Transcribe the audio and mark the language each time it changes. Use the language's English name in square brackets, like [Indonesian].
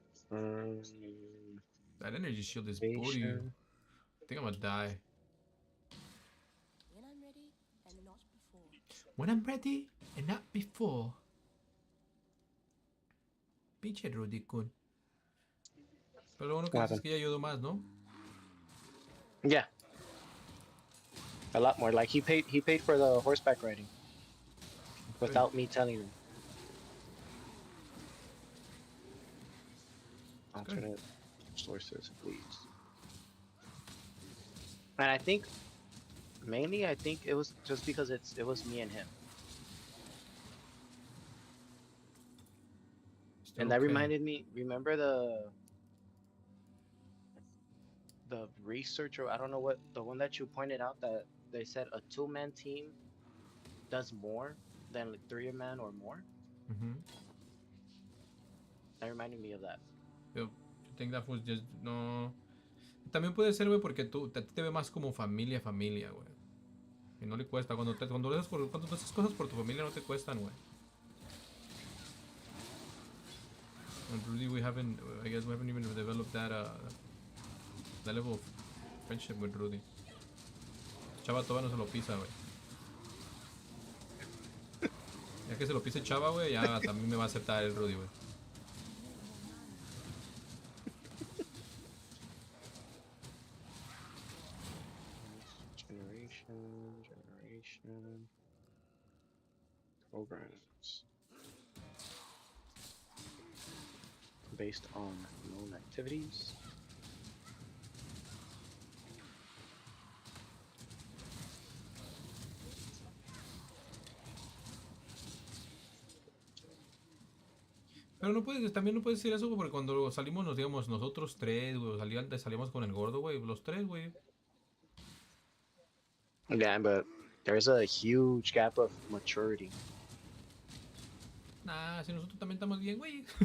[English] That energy shield is booty. Patient. I think I'm gonna die. When I'm ready and not before. When I'm ready and not before. [Spanish] Pinche Rudy Kun. Pero lo bueno que es que ya ayudó más, ¿no? [English] Yeah. A lot more. Like he paid for the horseback riding. Without me telling him. Alternate sources, please. And I think mainly it was just because it was me and him. Still and that okay. reminded me, remember the researcher, I don't know what, the one that you pointed out that they said a 2-man team does more than like 3-man or more? That reminded me of that. Yo think that was just, no. [Spanish] También puede ser, güey, porque tú te ve más como familia, güey. Y no le cuesta. Cuando tú haces cosas por tu familia no te cuestan, güey. [English] And Rudy, I guess we haven't even developed that level of friendship with Rudy. [Spanish] Chava todavía no se lo pisa, güey. Ya que se lo pise Chava, güey, ya también me va a aceptar el Rudy, güey. [English] Generation. Programs. Based on known activities. [Spanish] Pero también no puedes decir eso, güey, porque cuando salimos, digamos, nosotros tres, güey, salíamos con el gordo, güey, los tres, güey. [English] Yeah, but there's a huge gap of maturity. [Spanish] Nah, si nosotros también estamos bien, güey.